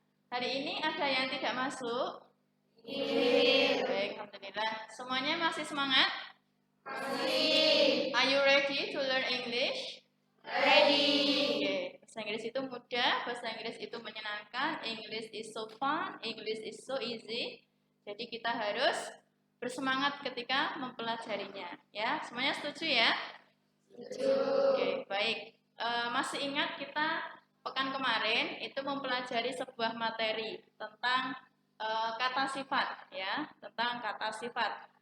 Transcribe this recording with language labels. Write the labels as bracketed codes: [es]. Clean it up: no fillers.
[id] Hari ini ada yang tidak masuk? Baik, Alhamdulillah. Semuanya masih semangat? Masih. [en] Are you ready to learn English? Ready. Okay. [id] Bahasa Inggris itu mudah, bahasa Inggris itu menyenangkan, [en] English is so fun, English is so easy. [id] Jadi kita harus bersemangat ketika mempelajarinya. Ya, semuanya setuju ya? Setuju. Oke, baik. Masih ingat kita pekan kemarin itu mempelajari sebuah materi tentang kata sifat, ya, tentang kata sifat.